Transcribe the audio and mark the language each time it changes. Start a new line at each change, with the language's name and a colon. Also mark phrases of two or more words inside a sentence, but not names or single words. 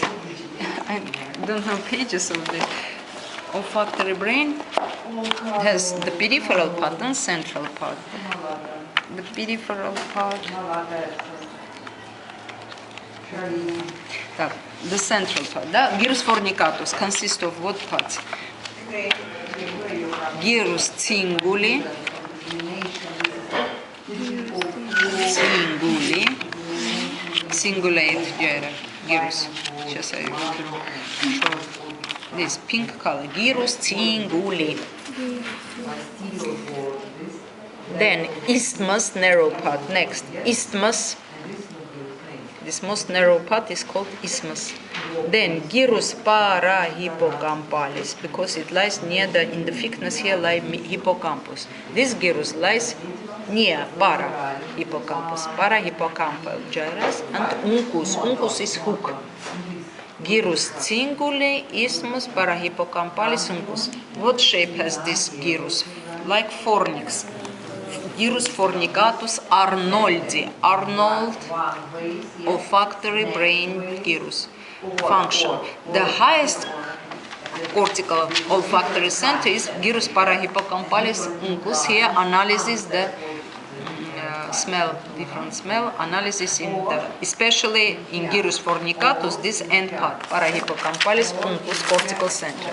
English: I don't have pages of this. Olfactory brain has the peripheral part and central part. The peripheral part. The central part. Gyrus fornicatus consists of what parts? Gyrus cinguli. Cingulate gyre. Gyrus.
Russian: Сейчас я
English: show this pink color. Gyrus cinguli. Then isthmus, narrow part. Next, isthmus. This most narrow part is called isthmus. Then gyrus parahippocampalis, because it lies near in the thickness here lies hippocampus. This gyrus lies near parahippocampus, parahippocampal gyrus, and uncus. Uncus is hook. Gyrus cinguli, isthmus, parahippocampalis, uncus. What shape has this gyrus? Like fornix. Gyrus fornicatus arnoldi. Arnold, olfactory brain gyrus. Function. The highest cortical olfactory center is gyrus parahippocampalis uncus. Here analysis the smell, different smell analysis in the, especially in gyrus fornicatus, this end part, parahippocampalis uncus cortical center.